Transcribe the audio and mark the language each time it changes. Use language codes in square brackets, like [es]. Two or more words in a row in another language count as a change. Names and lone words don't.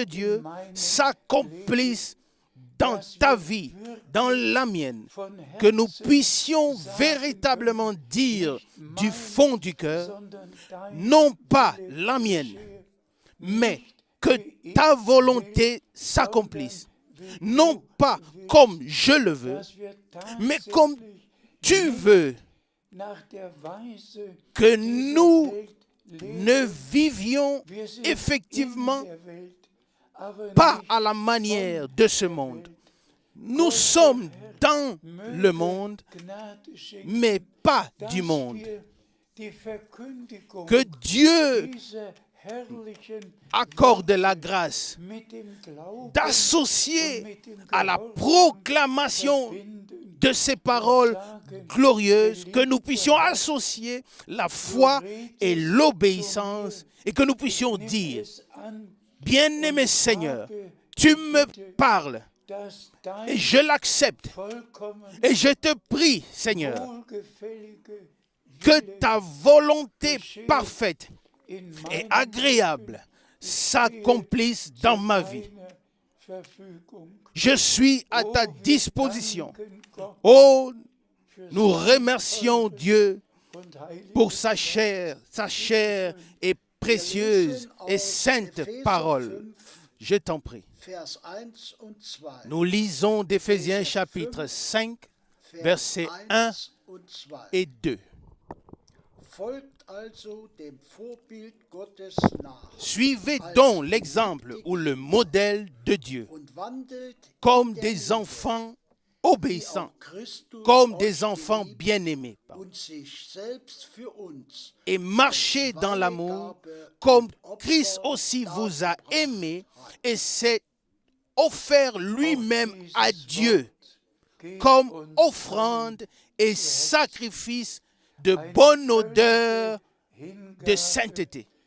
[fr] Dieu s'accomplisse dans ta vie, dans la mienne, que nous puissions véritablement dire du fond du cœur, non pas la mienne, mais que ta volonté s'accomplisse, non pas comme je le veux, mais comme tu veux [de] nach der Weise [fr] que [de] dieser [fr] nous [de] Welt leben. [fr] ne vivions [de] Wir sind [fr] effectivement [de] in der Welt, aber [fr] pas [de] nicht [fr] à la manière [de] von [fr] de ce [de] der [fr] monde. [de] Welt. [fr] Nous sommes dans le monde, [de] Gnade schenken, [fr] mais pas [de] dass [fr] du monde. [de] wir die Verkündigung [fr] Que Dieu [de] dieser herrlichen [fr] accorde la grâce [de] mit dem Glauben [fr] d'associer [de] und mit dem [fr] à la [de] Gehorsam [fr] proclamation [de] verbinden. [fr] de ces paroles glorieuses, que nous puissions associer la foi et l'obéissance et que nous puissions [de] Nimm [fr] dire, [de] es an, [fr] bien-aimé Seigneur, [de] habe [fr] tu me parles [de] dass [fr] et [de] dein [fr] je l'accepte [de] vollkommen [fr] et je te prie, Seigneur, [de] wohlgefällige [fr] que [de] Wille [fr] ta volonté parfaite [de] in [fr] et [de] meinem [fr] agréable s'accomplisse dans ma vie. [de] deiner Verfügung. [fr] Je suis à ta [de] Oh, wir [fr] disposition. [de] danken Gott [fr] Oh, [de] für [fr] nous [de] seine [fr] remercions [de] teure [fr] Dieu [de] und heilige [fr] pour sa chère et précieuse et sainte parole. Je t'en prie. [de] Vers 1 und 2. [fr] Nous lisons d'Éphésiens chapitre 5, versets 1 [de] und 2. [fr] et 2. [de] Folgt also dem Vorbild Gottes nach [fr] Suivez donc l'exemple ou le modèle de Dieu, [de] und wandelt [fr] comme [de] in der [fr] des [de] Liebe, [fr] enfants [de] wie [fr] obéissants, [de] auch Christus [fr] comme [de] euch [fr] des enfants [de] geliebt [fr] bien-aimés, [de] und sich selbst für uns [fr] et marchez dans l'amour, comme Christ aussi vous a aimé et s'est offert lui-même à Dieu comme offrande et sacrifice de bonne odeur de sainteté.